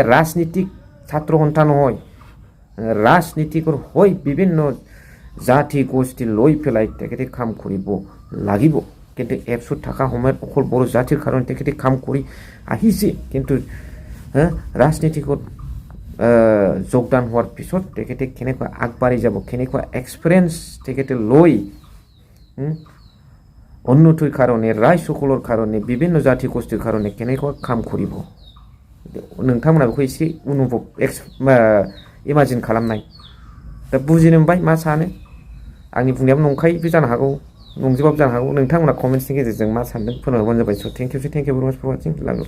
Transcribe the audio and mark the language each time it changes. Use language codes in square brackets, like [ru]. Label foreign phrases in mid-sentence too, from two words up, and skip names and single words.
[as] এতিয়া ৰাজনীতিক ছাত্ৰ সন্তান হয় ৰাজনীতিকৰ হৈ বিভিন্ন জাতি গোষ্ঠী লৈ পেলাই তেখেতে কাম কৰিব লাগিব কিন্তু এপছত থকা সময়ত অকল বড়ো জাতিৰ কাৰণে তেখেতে কাম কৰি আহিছে কিন্তু ৰাজনীতিকত যোগদান হোৱাৰ পিছত তেখেতে কেনেকৈ আগবাঢ়ি যাব কেনেকুৱা এক্সপিৰিয়েঞ্চ তেখেতে লৈ উন্নতিৰ কাৰণে ৰাইজসকলৰ কাৰণে বিভিন্ন জাতি গোষ্ঠীৰ কাৰণে কেনেকুৱা কাম কৰিব [brx] नोंथांमोना बेखौ एसे अनुभव इमाजिन खालामनाय दा बुजिनो मोनबाय मा सानो आंनि बुंनायाबो नंखायबो जानो हागौ नंजोबाबो जानो हागौ नोंथांमोना कमेन्ट्सनि गेजेरजों मा सानदों फोरमायहरबानो जाबाय [en] so thank you very much for watching.